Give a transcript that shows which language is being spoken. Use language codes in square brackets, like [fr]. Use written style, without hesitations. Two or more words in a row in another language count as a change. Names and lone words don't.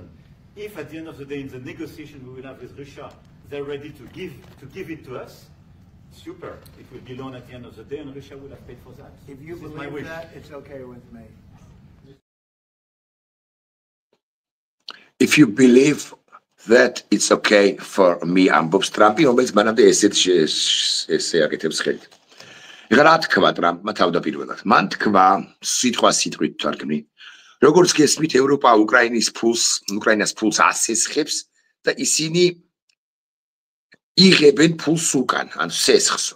[en] If at the end of the day in the negotiation we will have with Russia, they're ready to give it to us, super. It will be loan at the end of the day and Russia will have paid for that. If you believe that, it's okay with me. If you believe that it's okay for me, [ka] ამბობს ტრამპი, რომელიც მანამდე ესე აკეთებს ხელით. ეხლა რა თქვა ტრამპმა თავდაპირველად? მან თქვა სიტყვით თარგმნი, როგორც გესმით, ევროპა უკრაინას ფულს ასესხებს და ისინი იღებენ ფულს უკან, ანუ სესხს.